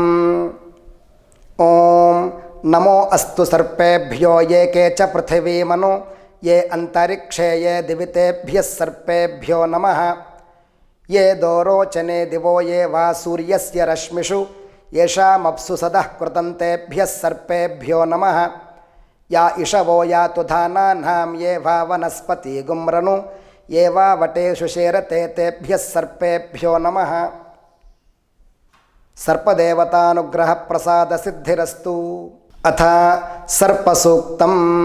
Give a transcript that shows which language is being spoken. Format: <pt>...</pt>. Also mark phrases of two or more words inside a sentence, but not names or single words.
<sa>ఓం నమో అస్తు సర్పేభ్యో ఏకే చ పృథివీమను ఏ అంతరిక్షే ఏ దివితేభ్యః సర్పేభ్యో నమః. ఏ దోరోచనే దివో ఏ వా సూర్యస్య రశ్మిషు ఏషామప్సు సదః కృతం తేభ్యః సర్పేభ్యో నమః. या इषवो यातु धानानां ये वा वनस्पतिगुम्रनु ये वा वटेषु शेरते तेभ्यः सर्पेभ्यो नमः। सर्पदेवतानुग्रहप्रसादसिद्धिरस्तु। अथ सर्पसूक्तम्।</sa>